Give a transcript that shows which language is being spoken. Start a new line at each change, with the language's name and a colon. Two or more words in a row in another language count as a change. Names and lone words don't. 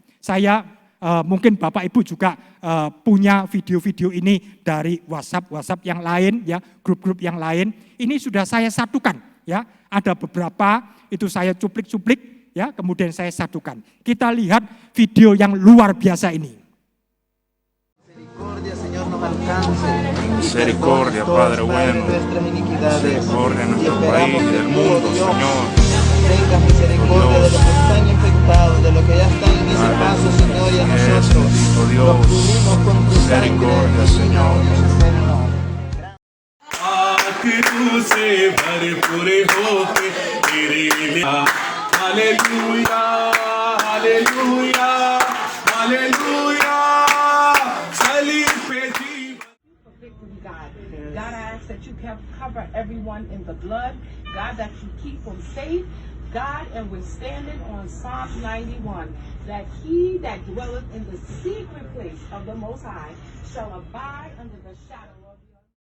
Indonesian: Saya mungkin Bapak Ibu juga punya video-video ini dari WhatsApp yang lain, ya, grup-grup yang lain. Ini sudah saya satukan, ya. Ada beberapa itu saya cuplik-cuplik, ya, kemudian saya satukan. Kita lihat video yang luar biasa ini.
Spanish: Misericordia, Padre bueno, misericordia en nuestro país, del mundo, Señor. Tengas misericordia de los que están infectados, de los que ya están en ese paso, Señor, y a nosotros. Dios, Los cubrimos con tu sangre, misericordia, Señor.
Hindi: तुझसे भरपूर होके तेरे लिए हालेलुया हालेलुया हालेलुया सलीब पे जीवन
English: victory, God. God, I ask that you cover everyone in the blood. God, that you keep them safe. God, and we're standing on Psalm 91, that he that dwelleth in the secret place of the Most High shall abide under the shadow of the